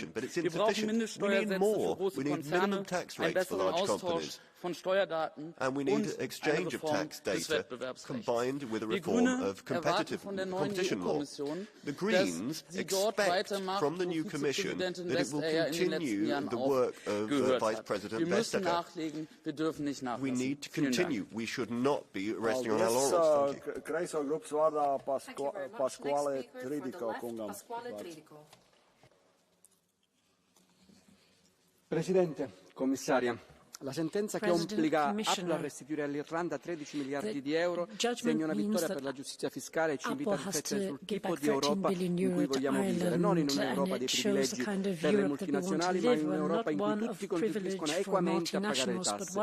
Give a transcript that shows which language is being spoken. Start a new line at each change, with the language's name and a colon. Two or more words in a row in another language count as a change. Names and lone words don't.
German: Wir brauchen Mindeststeuersätze für große Konzerne, einen besseren Austausch von Steuerdaten und eine Reform des Wettbewerbsrechts. Wir Grüne erwarten von der neuen EU-Kommission, dass sie dort weitermacht, wo Vizepräsidentin Vestager in den letzten Jahren aufgehört hat. Wir müssen nachlegen, wir dürfen nicht nachlassen. Vielen Dank.
Italian: Presidente, Commissaria, la sentenza che obbliga Apple a restituire all'Irlanda 13 miliardi di euro segna una vittoria per la giustizia fiscale e ci invita a riflettere sul tipo di Europa in cui vogliamo vivere, non in un'Europa dei privilegi per le multinazionali, ma in un'Europa in cui tutti contribuiscono equamente a pagare le tasse.